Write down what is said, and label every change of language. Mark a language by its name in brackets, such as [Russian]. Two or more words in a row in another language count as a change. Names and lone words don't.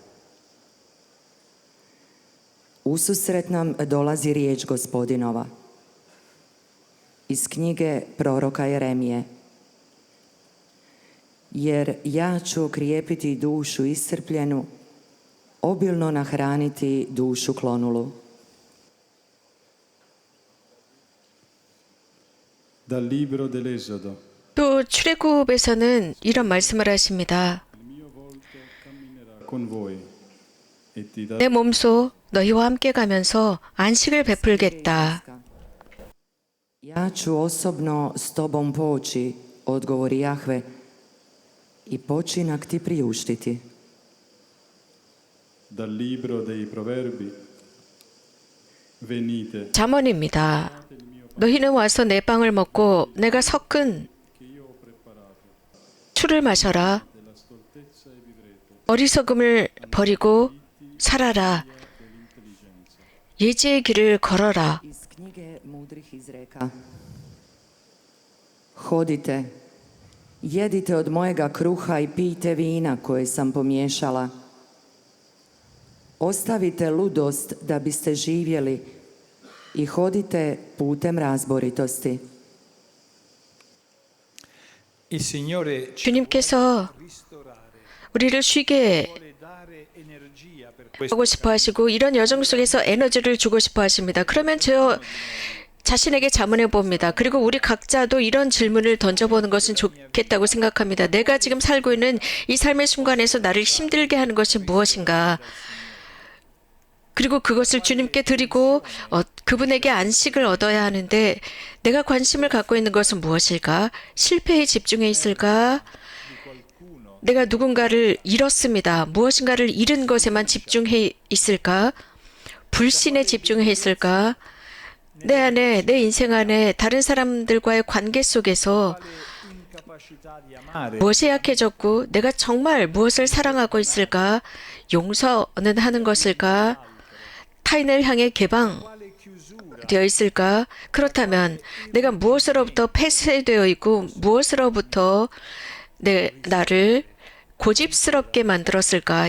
[Croatian] Ususret nam dolazi riječ Gospodinova iz knjige proroka Jeremije. jer ja ću okrijepiti dušu iscrpljenu, obilno nahraniti dušu klonulu. [Italian] Dal libro dell'Esodo. [Korean] 또 출애굽에서는 이런 말씀을 하십니다. [Italian] Il mio volto camminerà con voi e ti darà [Korean] 내 몸소 너희와 함께 가면서 안식을 베풀겠다. [Croatian] Ja ću osobno s tobom poći, odgovori Jahve, i počinak ti priuštiti. [Italian] dal libro dei proverbi. Venite, [Korean] 잠언입니다. 너희는 와서 내 빵을 먹고 내가 섞은 술을 마셔라. 어리석음을 버리고 살아라. 예지의 길을 걸어라. [Croatian] Iz knjige mudrih izreka. Hodite, jedite od mojega kruha i pijte vina koje sam pomiješala. Ostavite ludost da biste živjeli i hodite putem razboritosti. [Italian] Il Signore ci [Korean] 주님께서 우리를 쉬게 [Italian] vuole dare energia per questo. [Korean] 하고 싶어 하시고 이런 여정 속에서 에너지를 주고 싶어 하십니다. 그러면 저 자신에게 자문해 봅니다. 그리고 우리 각자도 이런 질문을 던져보는 것은 좋겠다고 생각합니다. 내가 지금 살고 있는 이 삶의 순간에서 나를 힘들게 하는 것이 무엇인가? 그리고 그것을 주님께 드리고 그분에게 안식을 얻어야 하는데 내가 관심을 갖고 있는 것은 무엇일까? 실패에 집중해 있을까? 내가 누군가를 잃었습니다. 무엇인가를 잃은 것에만 집중해 있을까? 불신에 집중해 있을까? 내 안에, 내 인생 안에 다른 사람들과의 관계 속에서 [Italian] Incapacità di amare. [Korean] 무엇이 약해졌고 내가 정말 무엇을 사랑하고 있을까? 용서는 하는 것일까? 타인을 향해 개방되어 있을까? 그렇다면 내가 무엇으로부터 폐쇄되어 있고 무엇으로부터 나를 고집스럽게 만들었을까?